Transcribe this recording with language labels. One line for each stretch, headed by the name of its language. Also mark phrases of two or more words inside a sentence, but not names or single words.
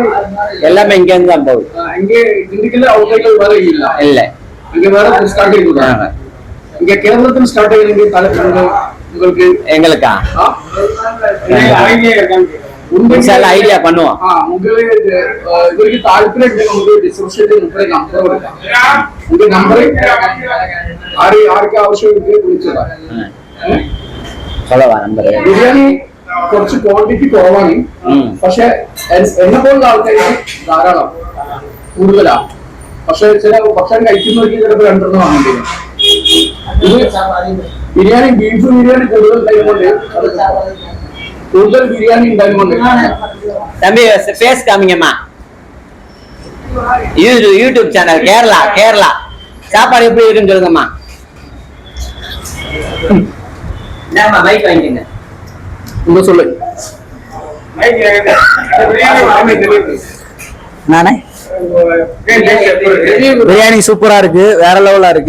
Tamil: எல்லாமே இங்க இருந்து தான் போகுது. இங்க திண்டுக்கல்ல அவுட்லெட் வேற இல்ல. இங்க வேற ஸ்டார்ட் ஆகிடுறாங்க. இங்க கேரளத்துல ஸ்டார்ட் ஆகிங்க தலைப்பு உங்களுக்கு எங்களுக்கா ஐடியா பண்ணுவோம்.
Malayalam: உங்களுக்கு താല്പര്യം ഡിസ്ക്രിപ്ഷനിൽ നമ്പർ കൊടുക്കാം. இந்த നമ്പർ ആർക്ക് ആവശ്യമുണ്ട് വിളിച്ചതാ.
Tamil: சொல்லவா നമ്പർ?
Malayalam: ബിരിയാണി കുറച്ച് ക്വാണ്ടിറ്റി കുറവാണ്, പക്ഷെ എന്നെ പോലുള്ള ആൾക്കാർക്ക് ധാരാളം കൂടുതലാ. പക്ഷെ ചില ഭക്ഷണം കഴിക്കുന്നവർക്ക് ചിലപ്പോൾ 2 വാങ്ങേണ്ടി വരും. ഇത് ബിരിയാണി ബീഫ് ബിരിയാണി കൂടുതൽ ബിരിയാണി ഉണ്ടായതുകൊണ്ട്
Tamil: தம்பி ஃபேஸ் காமிங்கம்மா. யூடியூப் சேனல் கேரளா சாப்பாடு எப்படி இருக்குன்னு சொல்லுங்கம்மா. என்னம்மா மைக் வாங்கிக்கங்க. உங்க சொல்லு. நானே பிரியாணி சூப்பரா இருக்கு, வேற லெவலா இருக்கு.